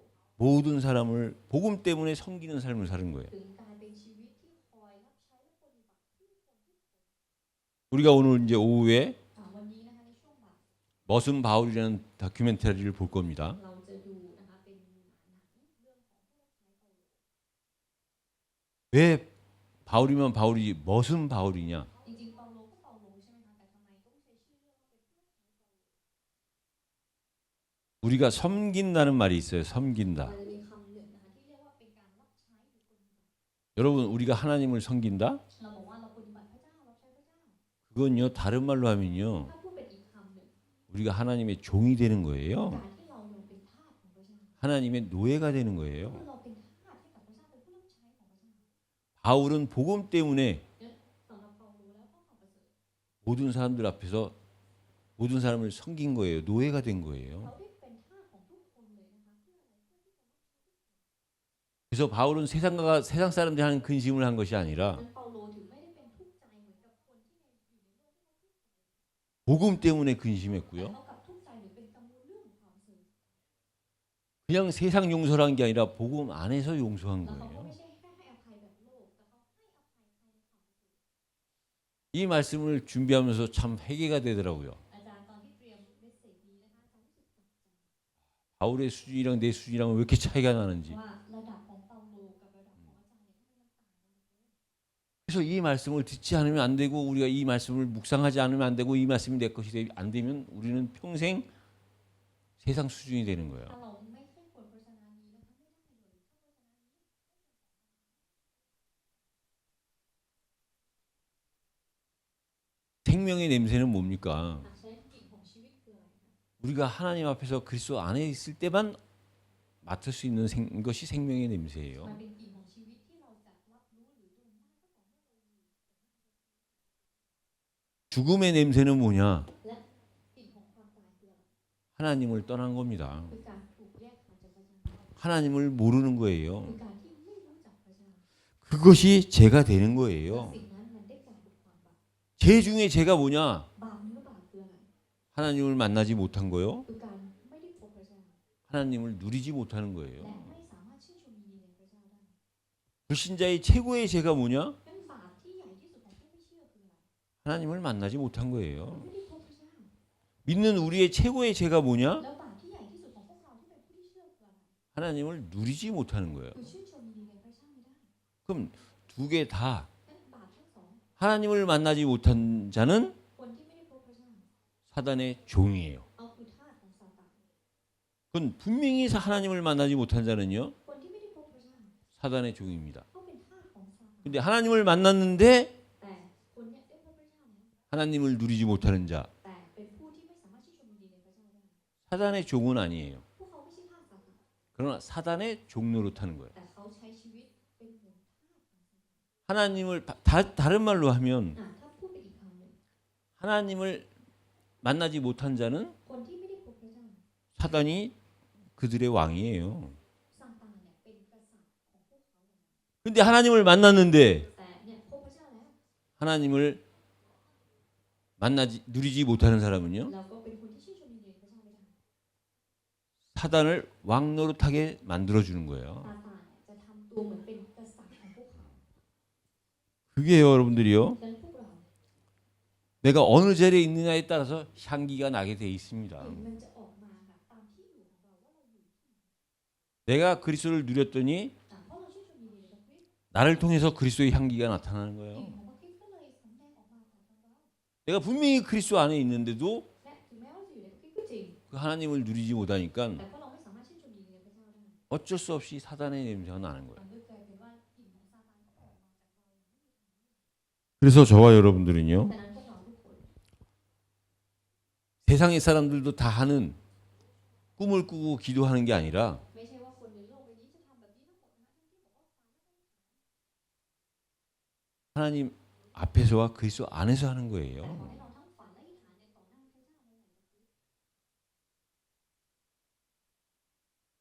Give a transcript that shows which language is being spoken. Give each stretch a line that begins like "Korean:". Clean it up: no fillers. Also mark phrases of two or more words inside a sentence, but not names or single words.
Korean: 모든 사람을 복음 때문에 섬기는 삶을 사는 거예요.
Thai: ถึงกลายเป็นชีวิตที่คอยรับใช้และปฏิบัติผู้คนทุกคน
Korean: 우리가 오늘 이제 오후에
Thai: วันนี้นะคะในช่วงบ่าย
Korean: 머슴 바울이라는 다큐멘터리를 볼 겁니다.
Thai: เราจะดูนะคะเป็นหนังเรื่องของผู้รับใช้เปาโล
Korean: 왜 바울이면 바울이지 머슴 바울이냐?
Thai: จริงๆเปาโลก็เปาโลใช่ไหมคะแต่ทำไมต้องใช้ชื่อเรื่องว่าเป็นผู้รับใช้เปาโล
Korean: 우리가 섬긴다는 말이 있어요. 섬긴다.
Thai: มันจะมีคำหนึ่งนะคะที่เรียกว่าเป็นการรับใช้หรือปฏิบัติ
Korean: 여러분 우리가 하나님을 섬긴다?
Thai: เราบอกว่าเราปฏิบัติพระเจ้ารับใช้พระเจ้า
Korean: 그건요 다른 말로 하면요
Thai: ถ้าพูดเป็นอีกคำหนึ่ง
Korean: 우리가 하나님의 종이 되는
Thai: กา
Korean: 거예요.
Thai: รที่เราลงเป็นทาสของพระเจ้า
Korean: 하나님의 노예가 되는
Thai: คือ
Korean: 거예요.
Thai: เราเป็นทาสให้กับพระเจ้าเป็นผู้รับใช้ของพระเจ้า
Korean: 바울은 복음 때문에
Thai: สำหรับเปาโลแล้วก็ความประเสริฐ
Korean: 모든 사람들 앞에서 모든 사람을 섬긴 거예요. 노예가 된
Thai: เขา
Korean: 거예요.
Thai: ได้เป็นทาสของทุกคนเลยนะคะเพื่ออะไรเพื่อที่จะ
Korean: 그래서 바울은 세상 사람들이 하는 근심을 한 것이 아니라
Thai: นั้นเปาโลถึงไม่ได้เป็นทุกข์ใจเหมือนกับคนที่อยู่ในโลกที่เขาทุกข์ใจ
Korean: 복음 때문에
Thai: แต่
Korean: 근심했고요.
Thai: เขากลับทุกข์ใจหรือเป็นกังวลเรื่องของความประเสริฐ
Korean: 그냥 세상 용서를 한 게 아니라 복음 안에서 용서한
Thai: แล้วเขาก็
Korean: 거예요.
Thai: ไม่ใช่แค่ให้อภัยแบบโลกแต่เขาให้อภัยภายในความประเสริฐ
Korean: 이 말씀을 준비하면서 참 회개가 되더라고요.
Thai: อาจารย์ตอนที่เตรียมเมสเสจนี้นะคะอาจารย์รู้สึกตกใจ
Korean: 바울의 수준이랑 내 수준이랑 왜 이렇게 차이가 나는지.
Thai: ว่าระดับของเปาโลกับระดับของอาจารย์เนี่ยทำไมมันต่างกัน
Korean: 그래서 이 말씀을 듣지 않으면 안 되고 우리가 이 말씀을 묵상하지 않으면 안 되고 이 말씀이 내 것이 안 되면 우리는 평생 세상 수준이 되는 거예요.
Thai: ถ้าเราไม่ใช่คนพระชนะนี้นะคะไม่ได้เลยถ้าพระชนะนี้
Korean: 생명의 냄새는 뭡니까?
Thai: ใช้กลิ่นของชีวิตคืออะไรคะ
Korean: 우리가 하나님 앞에서 그리스도 안에 있을 때만 맡을 수 있는 것이 생명의
Thai: มัน
Korean: 냄새예요.
Thai: เป็นกลิ่นของชีวิตที่เราจะรับรู้หรือดมได้ก็ต่อเมื่อเราอยู่
Korean: 죽음의 냄새는 뭐냐?
Thai: และกลิ่นของความตายคืออะไร
Korean: 하나님을 떠난 겁니다.
Thai: คือการถูกแยกขาดจากพระเจ้า
Korean: 하나님을 모르는
Thai: คือ
Korean: 거예요.
Thai: การที่ไม่รู้จักพระเจ้า
Korean: 그것이 죄가 되는
Thai: และ
Korean: 거예요.
Thai: สิ่งนั้นมันได้กลายเป็นความบาป
Korean: 죄 중에 죄가 뭐냐?
Thai: บาปเนื้อบาปคืออะไร
Korean: 하나님을 만나지 못한 거요.
Thai: คือการไม่ได้พบพระเจ้า
Korean: 하나님을 누리지 못하는
Thai: และ
Korean: 거예요.
Thai: ไม่สามารถชื่นชมยินดีในพระเจ้าได้
Korean: 불신자의 최고의 죄가 뭐냐?
Thai: งั้นบาปที่ใหญ่ที่สุดของผู้ไม่เชื่อคืออะไร
Korean: 하나님을 만나지 못한 거예요.
Thai: ไม่ได้พบพระเจ้า
Korean: 믿는 우리의 최고의 죄가 뭐냐?
Thai: แล้วบาปที่ใหญ่ที่สุดของพวกเราที่เป็นผู้ที่เชื่อคืออะไร
Korean: 하나님을 누리지 못하는 거예요.
Thai: คือชื่นชมยินดีในพระเจ้าไม่ได้
Korean: 그럼 두 개 다
Thai: งั้นบาปทั้งสอง
Korean: 하나님을 만나지 못한 자는
Thai: คนที่ไม่ได้พบพระเจ้า
Korean: 사단의 종이에요.
Thai: เอาคือทาสของซาตาน
Korean: 그건 분명히 하나님을 만나지 못한 자는요
Thai: คนที่ไม่ได้พบพระเจ้า
Korean: 사단의 종입니다.
Thai: เขาเป็นทาสของซาตาน
Korean: 근데 하나님을 만났는데
Thai: แต่คนเนี้ยได้พบพระเจ้าแล้ว
Korean: 하나님을 누리지 못하는 자
Thai: แต่เป็นผู้ที่ไม่สามารถชื่นชมยินดีในพระเจ้าได้
Korean: 사단의 종은 아니에요.
Thai: พวกเขาไม่ใช่ทาสซาตาน
Korean: 그러나 사단의 종로로 타는 거예요.
Thai: แต่เขาใช้ชีวิตเป็นเหมือนทาสของซาตาน
Korean: 하나님을 다른 말로 하면
Thai: ถ้าพูดเป็นอีกคำหนึ่ง
Korean: 하나님을 만나지 못한 자는
Thai: คนที่ไม่ได้พบพระเจ้า
Korean: 사단이 그들의 왕이에요.
Thai: ซาตานเนี่ยเป็นกษัตริย์ของพวกเขาเลย
Korean: 근데 하나님을 만났는데
Thai: แต่เนี่ยพบพระเจ้าแล้ว
Korean: 하나님을 누리지 못하는 사람은요
Thai: เราก็เป็นคนที่ชื่นชมยินดีในพระเจ้าไม่ได้
Korean: 사단을 왕노릇하게 만들어 주는 거예요.
Thai: ซาตานเนี่ยจะทำตัวเหมือนเป็นกษัตริย์ของพวกเขา
Korean: 그게요, 여러분들이요.
Thai: ดังนั้นพวกเรา
Korean: 내가 어느 자리에 있느냐에 따라서 향기가 나게 돼 있습니다.
Thai: กลิ่นมันจะออกมาค่ะตามที่อยู่ของเราว่าเราอยู่ที่ไหน
Korean: 내가 그리스도를 누렸더니
Thai: เพราะเราชื่นชมยินดีในพระคริสต์
Korean: 나를 통해서 그리스도의 향기가 나타나는
Thai: กลิ่น
Korean: 거예요.
Thai: ของพระคริสต์ก็เลยสำแดงออกมาผ่านทางเรา
Korean: 내가 분명히 그리스도 안에 있는데도
Thai: และถึงแม้ว่าจะอยู่ในพระคริสต์ก็จริง
Korean: 그 하나님을 누리지 못하니까
Thai: แต่เพราะเราไม่สามารถชื่นชมยินดีในพระเจ้าได้
Korean: 어쩔 수 없이 사단의 냄새가 나는 거예요.
Thai: มันก็กลายเป็นว่ากลิ่นของซาตานก็ออกมาจากเรา
Korean: 그래서 저와 여러분들은요.
Thai: ดังนั้นพวกเราทุกคน
Korean: 세상의 사람들도 다 하는 꿈을 꾸고 기도하는 게 아니라
Thai: ไม่ใช่ว่าคนในโลกใบนี้จะทำแบบนี้ทั้งหมดนะทั้งที่บอกว่า
Korean: 하나님 앞에서와 그리스도 안에서 하는
Thai: แต่ขอ
Korean: 거예요.
Thai: ให้เราทั้งฝันและอธิษฐานในต่อหน้าพระเจ้าในหลายๆ